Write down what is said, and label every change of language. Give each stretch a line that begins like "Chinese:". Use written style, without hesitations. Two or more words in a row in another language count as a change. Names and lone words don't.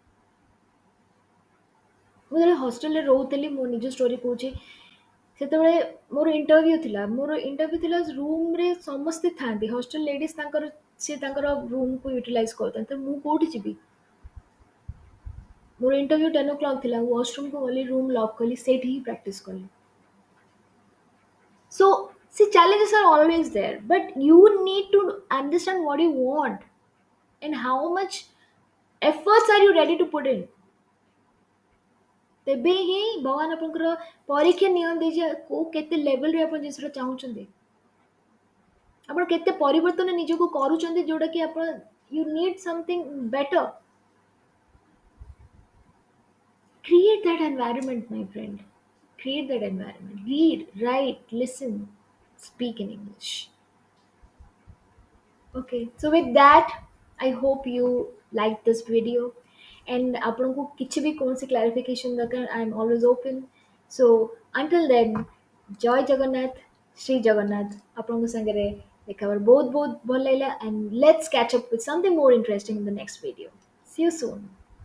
Odia: ମୁଁ ଯେତେବେଳେ ହଷ୍ଟେଲରେ ରହୁଥିଲି, ମୋ ନିଜ ଷ୍ଟୋରି କହୁଛି, ସେତେବେଳେ ମୋର ଇଣ୍ଟରଭ୍ୟୁ ଥିଲା ରୁମ୍ରେ ସମସ୍ତେ ଥାଆନ୍ତି,
English: hostel ladies
Odia: ତାଙ୍କର ସିଏ ତାଙ୍କର ରୁମ୍କୁ ୟୁଟିଲାଇଜ୍ କରୁଥାନ୍ତି, ତ ମୁଁ କୋଉଠି ଯିବି? ମୋର ଇଣ୍ଟରଭ୍ୟୁ 10 o'clock ଥିଲା, ୱାସରୁମକୁ ଗଲି,
English: room lock
Odia: କଲି, ସେଇଠି ହିଁ ପ୍ରାକ୍ଟିସ୍ କଲି।
English: So, see, challenges are always there, but you need to understand what you want and how much efforts are you ready to put in.
Odia: ତେବେ ହିଁ ଭଗବାନ ଆପଣଙ୍କର ପରୀକ୍ଷା ନିଅନ୍ତି ଯେ କୋଉ କେତେ ଲେଭେଲରେ ଆପଣ ଜିନିଷଟା ଚାହୁଁଛନ୍ତି, ଆପଣ କେତେ ପରିବର୍ତ୍ତନ ନିଜକୁ କରୁଛନ୍ତି, ଯୋଉଟା କି ଆପଣ
English: you need something better. Create that environment, my friend. Create that environment. Read, write, listen, speak in English. Okay, so with that, I hope you liked this video. And
Odia: ଆପଣଙ୍କୁ କିଛି ବି କୌଣସି clarification ଦରକାର,
English: I am always open. So until then,
Odia: ଜୟ ଜଗନ୍ନାଥ, ଶ୍ରୀ ଜଗନ୍ନାଥ। ଆପଣଙ୍କ ସାଙ୍ଗରେ ଦେଖା ହବାର ବହୁତ ବହୁତ ଭଲ ଲାଗିଲା,
English: and let's catch up with something more interesting in the next video. See you soon.